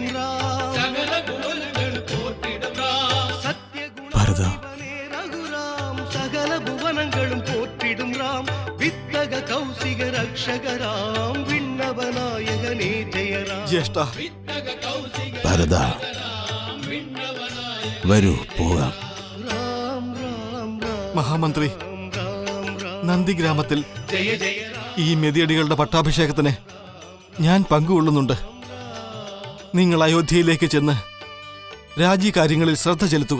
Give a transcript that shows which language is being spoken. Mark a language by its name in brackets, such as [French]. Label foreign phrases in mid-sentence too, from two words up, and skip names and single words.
[Tamil] ராம் சகல புவனங்களும் போற்றிடும் ராம் சத்யகுணாதிபனே ரகுராம் சகல புவனங்களும் போற்றிடும் ராம் வித்தக கௌசிக ரக்ஷகராம் விண்ணவநாயகனே ஜெயராம் [Malayalam] ജ്യേഷ്ഠ ഭരത വരൂ പോകാം. മഹാമന്ത്രി, നന്ദിഗ്രാമത്തിൽ ജയ ജയ ഈ മെതിയടികളുടെ പട്ടാഭിഷേകത്തിന് ഞാൻ പങ്കുകൊള്ളുന്നുണ്ട്. നിങ്ങൾ അയോധ്യയിലേക്ക് ചെന്ന് രാജ്യകാര്യങ്ങളിൽ ശ്രദ്ധ ചെലുത്തുക.